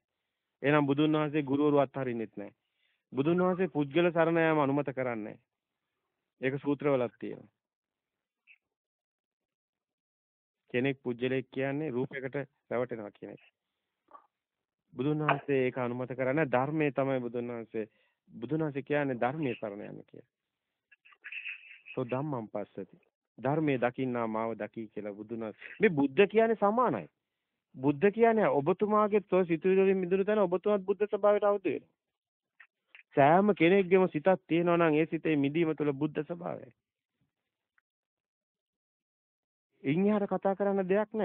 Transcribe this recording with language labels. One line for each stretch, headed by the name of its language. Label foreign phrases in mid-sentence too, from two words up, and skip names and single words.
Sinhala: එහෙනම් බුදුන් වහන්සේ ගුරුවරු අත්හරින්නෙත් නැහැ. බුදුන් වහන්සේ පුජ්‍යල සරණ යාම අනුමත කරන්නේ නැහැ. ඒක සූත්‍රවලක් තියෙනවා. කෙනෙක් පුජ්‍යලෙක් කියන්නේ රූපයකට රැවටෙනවා කියන එක. බුදුන් වහන්සේ ඒක අනුමත කරන්නේ ධර්මයේ තමයි බුදුන් වහන්සේ කියන්නේ ධර්මයේ සරණ යන්න කියලා.
Pali: සෝ ධම්මං පස්සති.
Sinhala: ධර්මයේ දකින්නා මාව දකි කියලා බුදුන් මේ බුද්ධ කියන්නේ සමානයි. බුද්ධ කියන්නේ ඔබතුමාගේ තෝ සිතුවිලි වලින් මිදුණු තැන ඔබතුමාත් බුද්ධ ස්වභාවයට අවදි වෙනවා. සෑම කෙනෙක්ගේම සිතක් තියෙනවා නම් ඒ සිතේ මිදීම තුළ බුද්ධ ස්වභාවයයි. ඉන්හිහට කතා කරන්න දෙයක් නැහැ.